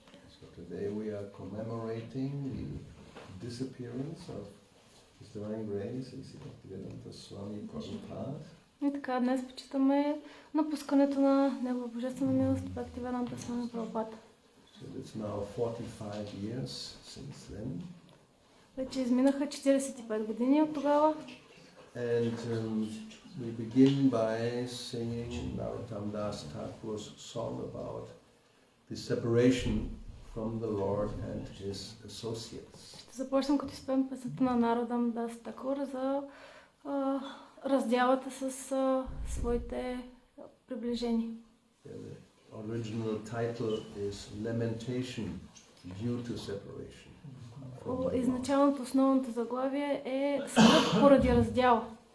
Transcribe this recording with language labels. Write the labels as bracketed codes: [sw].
[en] So today we are commemorating the disappearance of His Divine Grace, Bhakti Swami Prabhupada. [bg] И така, днес почитаме напускането на Негова Божествена милост, Бхакти Свами Прабхупада. [en] So it's now 45 years since then. [bg] Вече изминаха 45 години от тогава. [en] And we begin by singing Narottam Das Thakur's song about the separation from the Lord and His associates. [bg] Ще започнем като изпеем песента на Наротам Дас Такур за раздялата с своите приближени. [en] The original title is Lamentation Due to Separation. [bg] Изначалното основното заглавие е Скръб поради раздяла.